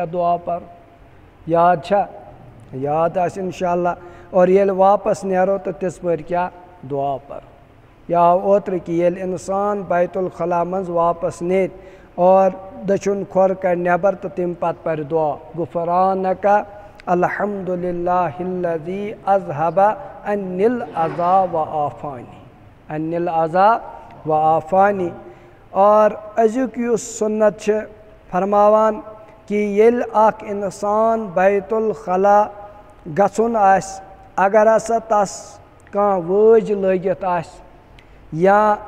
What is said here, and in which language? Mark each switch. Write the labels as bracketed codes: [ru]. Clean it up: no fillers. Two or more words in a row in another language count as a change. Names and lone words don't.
[ks] دُعا پرُن یاد چھا یاد آسہِ [ar] انشاء اللہ [ks] اور ییٚلہِ واپس نیرو تہٕ تِژ پٲرۍ کیٛاہ دُعا پرُن یہِ آو اوترٕ کہ ییٚلہِ اِنسان [ar] بیت الخلا [ks] منٛز واپس نیرِ اور دٔچھُن کھۄر کڑِ نٮ۪بر تہٕ تمہِ پتہٕ پرِ دُعا [ar] غُفرانکا الحمد للہ الذی اذہب عنِ العذا وعافانی عنِ العذا وعافانی [ks] اور أزیُک یُس سُنت چھِ فرماوان کہ ییٚلہِ اکھ اِنسان [ar] بیت الخلا [ks] گژھُن آسہِ اگر ہسا تس کانٛہہ وٲج لٲگِتھ آسہِ یا